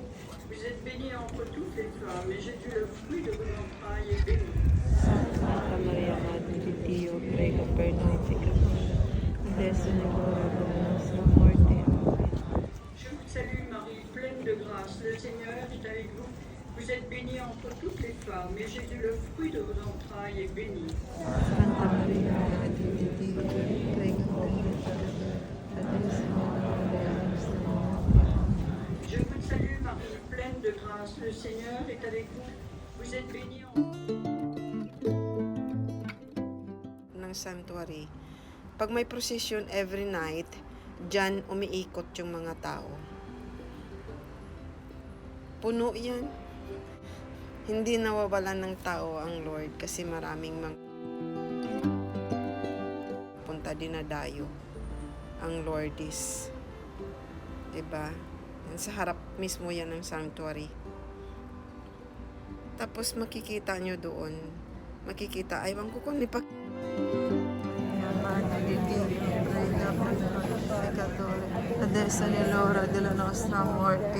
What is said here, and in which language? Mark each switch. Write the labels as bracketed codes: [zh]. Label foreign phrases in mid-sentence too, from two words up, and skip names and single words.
[fr] Vous êtes bénie entre toutes les femmes, et Jésus, le fruit de vos entrailles, est béni. [it] Santa Maria, Madre di Dio, prega per noi peccatori, adesso e nell'ora della nostra morte. Amen. [fr] Je vous salue, Marie, pleine de grâce, le Seigneur est avec vous. Vous êtes bénie entre toutes les femmes, et Jésus, le fruit de vos entrailles, est béni. [it] Santa Maria, Madre di Dio, prega per noi peccatori, adesso e nell'ora della nostra morte. [fr] Je vous salue, Marie, pleine de grâce, le Seigneur est avec vous. Vous êtes bénie [tl] ng sanctuary. Pag may procession [en] every night, [tl] dyan umiikot yung mga tao. Puno yan. Hindi nawawalan ng tao ang Lord kasi maraming punta dinadayo ang Lordis. Diba? Sa harap mismo yan ng sanctuary. Tapos makikita nyo doon. Makikita, aywan ko kung nipag... [it] Adesso è l'ora della nostra morte.